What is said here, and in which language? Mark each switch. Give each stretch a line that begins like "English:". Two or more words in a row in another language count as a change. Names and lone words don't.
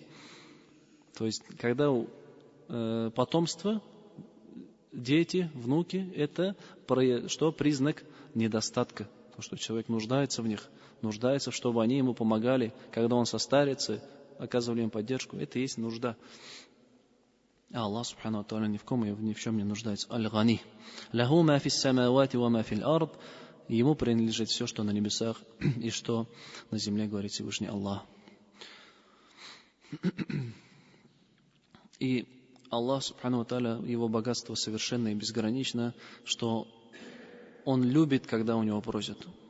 Russian: То есть, когда потомство, дети, внуки, это что? Признак недостатка. То, что человек нуждается в них, нуждается, чтобы они ему помогали, когда он состарится, оказывали им поддержку. Это и есть нужда. А Аллах
Arabic: سبحانه وتعالى
Russian: ни в ком и ни в чем не нуждается. Аль-Гани.
Arabic: له ما في السماوات وما في الأرض.
Russian: Ему принадлежит все, что на небесах и что на земле, говорит Всевышний Аллах. И Аллах
Arabic: سبحانه وتعالى,
Russian: его богатство совершенно и безгранично, что Он любит, когда у него просят.